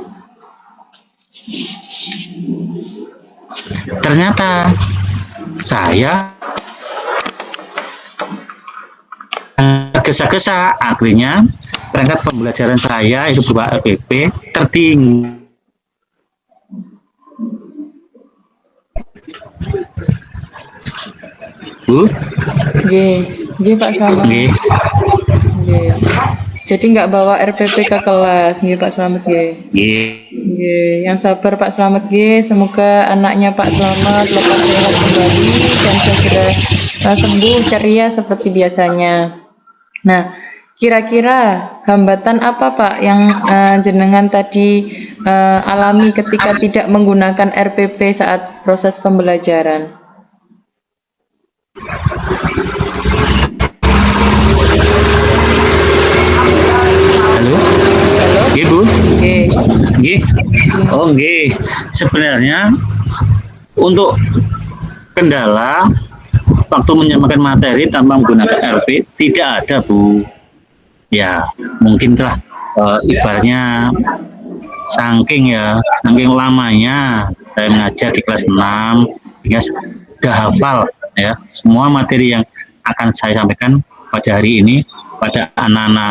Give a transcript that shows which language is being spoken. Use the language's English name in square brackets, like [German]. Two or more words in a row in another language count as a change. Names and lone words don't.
[Indonesian] Ternyata saya gesa-gesa, akhirnya perangkat pembelajaran saya itu berupa RPP tertinggi. Bu? [Javanese] Nggih Pak Slamet. Nggih. [Indonesian] Jadi nggak bawa RPP ke kelas, [Javanese] nggih Pak Slamet nggih. [Indonesian] Nggih, yang sabar Pak Slamet nggih. Semoga anaknya Pak Slamet lekas sehat kembali dan segera sembuh ceria seperti biasanya. Nah, kira-kira hambatan apa Pak yang jenengan tadi alami ketika tidak menggunakan RPP saat proses pembelajaran? Halo? [Javanese] Nggih Bu? Nggih. Oh nggih. [Indonesian] Sebenarnya untuk kendala waktu menyampaikan materi tanpa menggunakan RP tidak ada Bu. Ya mungkin telah ibaratnya saking lamanya saya mengajar di kelas 6 hingga sudah hafal ya semua materi yang akan saya sampaikan pada hari ini pada anak-anak.